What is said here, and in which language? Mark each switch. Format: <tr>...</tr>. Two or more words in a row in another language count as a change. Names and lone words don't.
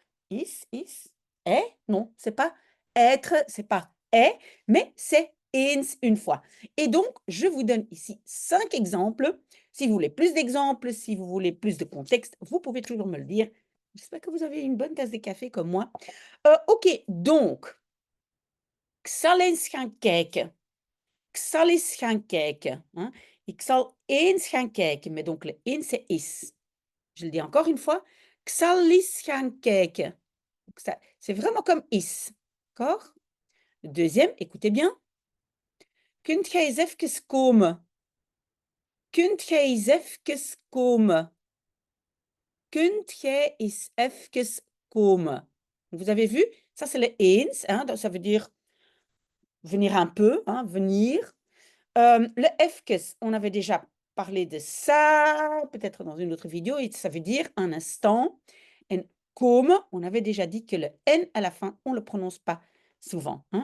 <fr>Is, est, non, c'est pas être, c'est pas est, mais c'est eens une fois. Et donc, je vous donne ici 5 exemples. Si vous voulez plus d'exemples, si vous voulez plus de contexte, vous pouvez toujours me le dire. J'espère que vous avez une bonne tasse de café comme moi. OK, donc,</fr> <nl>ik zal eens gaan kijken. Ik zal eens gaan kijken, hein. Ik zal eens gaan kijken,</nl> <fr>mais donc le eens c'est is. Je le dis encore une fois.</fr> <nl>Ik zal eens gaan kijken.</nl> <fr>Donc ça, c'est vraiment comme is, d'accord? Le deuxième, écoutez bien.</fr> <nl>Kunt gij eens even komen? Kunt gij eens even komen? Kunt gij eens even komen?</nl> <fr>Vous avez vu? Ça, c'est le eens, hein, donc ça veut dire venir un peu, hein, venir. Le efkes, on avait déjà parlé de ça, peut-être dans une autre vidéo, et ça veut dire un instant. Et comme, on avait déjà dit que le N à la fin, on ne le prononce pas souvent, hein.</fr>